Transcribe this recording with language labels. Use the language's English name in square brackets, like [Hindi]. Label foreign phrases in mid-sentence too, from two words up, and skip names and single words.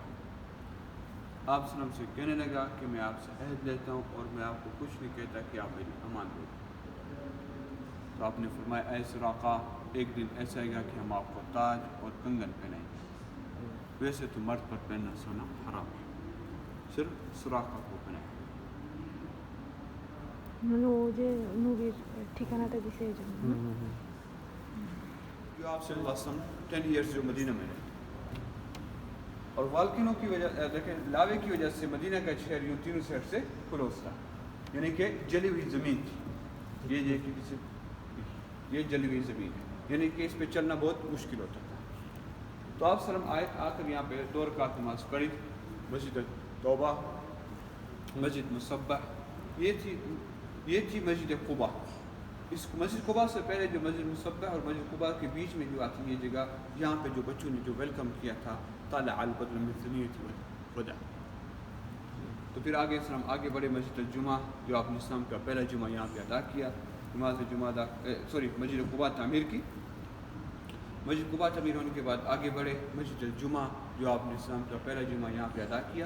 [Urdu] آپ [Arabic] صلی اللہ علیہ وسلم [Urdu] سے کہنے لگا کہ میں آپ سے عہد لیتا ہوں اور میں آپ کو کچھ نہیں کہتا کہ آپ میری امان دو. تو آپ نے فرمایا اے سراقہ ایک دن ایسا آئے گا کہ ہم آپ کو تاج اور کنگن پہنائیں گے. ویسے تو مرد پر پہننا سونا حرام ہے, صرف سراقہ کو پہنائیں. [Bangla] মানে ও যে নবীর ঠিকানাটা দিছে এই জন্য [Urdu] جو آپ [Arabic] صلی اللہ علیہ وسلم [Urdu] 10 ایئرس جو مدینہ میں رہے اور والکنوں کی وجہ دیکھیں لاوے کی وجہ سے مدینہ کا شہر یوں تینوں سائڈ سے کلوز تھا یعنی کہ جلی ہوئی زمین تھی. یہ جلی ہوئی زمین ہے یعنی کہ اس پہ چلنا بہت مشکل ہوتا تھا. تو آپ [Arabic] صلی اللہ علیہ وسلم [Urdu] آئے آ کر یہاں پہ 2 رکعت نماز پڑھی. مسجد توبہ, مسجد مصبح, یہ تھی مسجد قباء. اس مسجد قباء سے پہلے جو مسجد مصباح اور مسجد قباء کے بیچ میں جو آتی ہے یہ جگہ، یہاں پہ جو بچوں نے جو ویلکم کیا تھا [Arabic] طالع البدر من ثنیۃ الوداع. [Urdu] تو پھر آگے اسلام آگے بڑھے مسجد الجمعہ جو آپ نے اسلام کا پہلا جمعہ یہاں پہ ادا کیا، نماز جمعہ مسجد قباء تعمیر کی. مسجد قباء تعمیر ہونے کے بعد آگے بڑھے مسجد الجمعہ جو آپ نے اسلام کا پہلا جمعہ یہاں پہ ادا کیا.